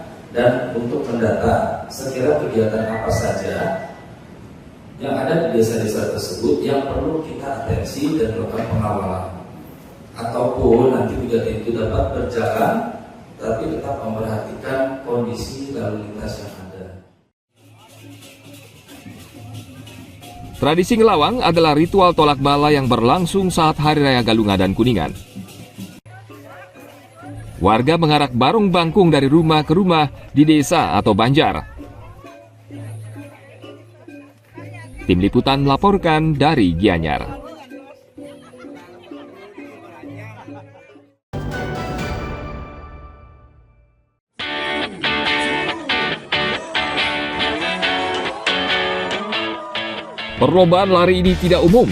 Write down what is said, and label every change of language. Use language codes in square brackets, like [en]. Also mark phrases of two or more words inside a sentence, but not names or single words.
[id] Dan untuk mendata sekira kegiatan apa saja yang ada di desa-desa tersebut yang perlu kita atensi dan melakukan pengawalan, ataupun nanti kegiatan itu dapat berjalan tapi tetap memperhatikan kondisi lalu lintas yang ada. Tradisi ngelawang adalah ritual tolak bala yang berlangsung saat Hari Raya Galungan dan Kuningan. Warga mengarak barong bangkung dari rumah ke rumah di desa atau banjar. Tim Liputan melaporkan dari Gianyar. Perlombaan lari ini tidak umum.